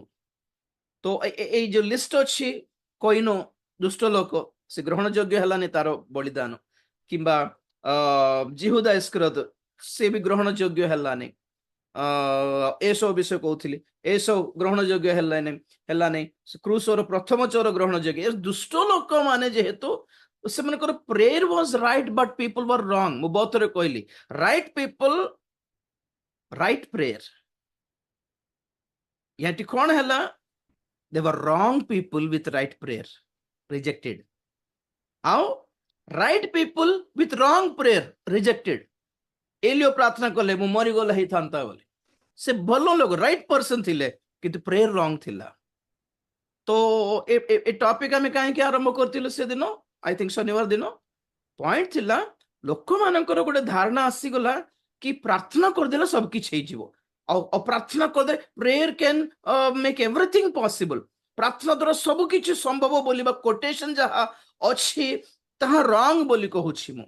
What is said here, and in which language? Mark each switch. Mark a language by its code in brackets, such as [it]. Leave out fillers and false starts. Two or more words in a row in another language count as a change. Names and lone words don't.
[or] ତ ଏଇ ଯୋଉ ଲିଷ୍ଟ ଅଛି କହିନୁ ଦୁଷ୍ଟ ଲୋକ ସେ ଗ୍ରହଣ ଯୋଗ୍ୟ ହେଲାନି ତାର ବଳିଦାନ, କିମ୍ବା ଜିହୁଦା ଇସ୍କରିୟତ ସେ ବି ଗ୍ରହଣ ଯୋଗ୍ୟ ହେଲାନି, ଏସବୁ ବିଷୟ କହୁଥିଲି, ଏସବୁ ଗ୍ରହଣ ଯୋଗ୍ୟ ହେଲାନି। କ୍ରୁସର ପ୍ରଥମ ଚୋର ଗ୍ରହଣ ଯୋଗ୍ୟ। ଦୁଷ୍ଟ ଲୋକମାନେ ଯେହେତୁ ସେମାନଙ୍କର [en] prayer was right but people were wrong. [or] ମୁଁ ବହୁତ ଥର କହିଲି [en] right people right prayer, [or] ଏଠି କଣ ହେଲା [en] they were wrong people with right prayer rejected, ଆଉ right people with wrong prayer rejected। [or] ଏଲିଓ ପ୍ରାର୍ଥନା କଲେ ମୁଁ ମରିଗଲେ ହେଇଥାନ୍ତା ବୋଲି, ସେ ଭଲ ଲୋକ [en] right person [or] ଥିଲେ କିନ୍ତୁ [en] prayer wrong [or] ଥିଲା। ତ ଏ ଟପିକ ଆମେ କାହିଁକି ଆରମ୍ଭ କରିଥିଲୁ ସେଦିନ, [en] I think [or] ଶନିବାର ଦିନ। ପଏଣ୍ଟ ଥିଲା ଲୋକମାନଙ୍କର ଗୋଟେ ଧାରଣା ଆସିଗଲା କି ପ୍ରାର୍ଥନା କରିଦେଲେ ସବୁ କିଛି ହେଇଯିବ, ଆଉ ପ୍ରାର୍ଥନା କରିଦେଲେ [en] prayer can make everything possible, [or] ପ୍ରାର୍ଥନା ଦ୍ୱାରା ସବୁ କିଛି ସମ୍ଭବ ବୋଲି ବା କୋଟେସନ ଯାହା ଅଛି ତାହା ରଙ୍ଗ ବୋଲି କହୁଛି ମୁଁ।